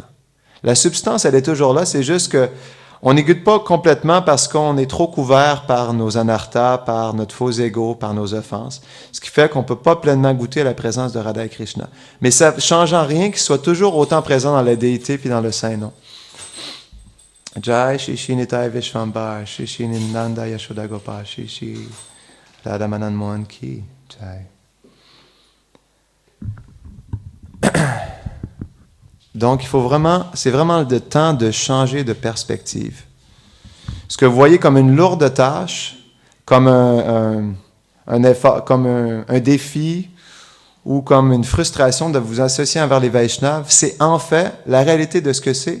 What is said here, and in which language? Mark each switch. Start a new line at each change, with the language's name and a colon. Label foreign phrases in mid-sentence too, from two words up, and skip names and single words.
French: La substance, elle est toujours là, c'est juste que on n'y goûte pas complètement parce qu'on est trop couvert par nos anarthas, par notre faux ego, par nos offenses, ce qui fait qu'on ne peut pas pleinement goûter à la présence de Radha et Krishna. Mais ça ne change en rien qu'il soit toujours autant présent dans la déité puis dans le Saint-Nom.
Sanskrit: Jai Shri Shri Nitai Vishvambar, Shri Shri Nanda Yashoda Gopal, Shri Shri Radha Madan Mohan Ki Jai.
French: Donc, c'est vraiment le temps de changer de perspective. Ce que vous voyez comme une lourde tâche, comme un effort, comme un défi ou comme une frustration de vous associer envers les Vaishnavas, c'est en fait la réalité de ce que c'est.